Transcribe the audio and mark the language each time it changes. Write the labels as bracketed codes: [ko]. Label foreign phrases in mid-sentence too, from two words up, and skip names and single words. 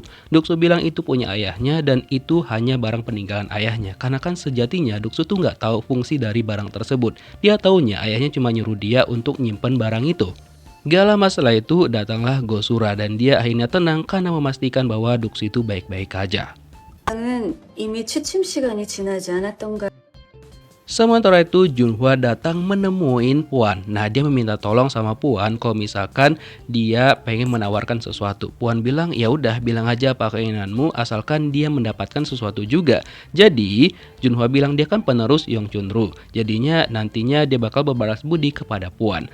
[id] Duk-soo bilang itu punya ayahnya dan itu hanya barang peninggalan ayahnya. Karena kan sejatinya Duk-soo tuh nggak tahu fungsi dari barang tersebut. Dia taunya ayahnya cuma nyuruh dia untuk nyimpen barang itu. Gak lama setelah itu datanglah Go-sura dan dia akhirnya tenang karena memastikan bahwa Duk-soo itu baik-baik aja. [ko] 나는 이미 취침 시간이 지나지 않았던가. [id] Sementara itu Junhwa datang menemuin Puan. Nah, dia meminta tolong sama Puan kalau misalkan dia pengen menawarkan sesuatu. Puan bilang ya udah, bilang aja apa keinginanmu asalkan dia mendapatkan sesuatu juga. Jadi Junhwa bilang dia kan penerus Yong Chun-ru, jadinya nantinya dia bakal berbalas budi kepada Puan.